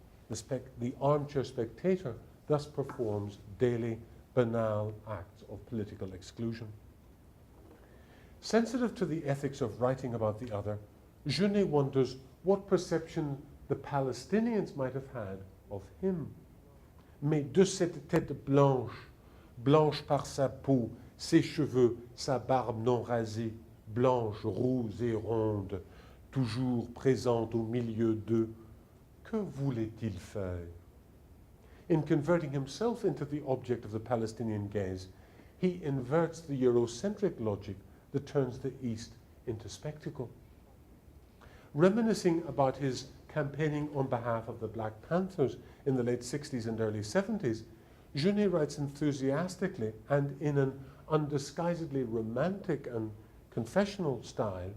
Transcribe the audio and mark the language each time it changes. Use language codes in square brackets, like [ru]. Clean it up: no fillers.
[en] The armchair spectator thus performs daily banal acts of political exclusion. Sensitive to the ethics of writing about the other, Jeunet wonders what perception the Palestinians might have had of him. [fr] Mais de cette tête blanche, blanche par sa peau, ses cheveux, sa barbe non rasée, blanche, rouge et ronde, toujours présente au milieu d'eux, que voulait-il faire? [en] In converting himself into the object of the Palestinian gaze, he inverts the Eurocentric logic that turns the East into spectacle. Reminiscing about his campaigning on behalf of the Black Panthers in the late 60s and early 70s, Jeunet writes enthusiastically and in an undisguisedly romantic and confessional style.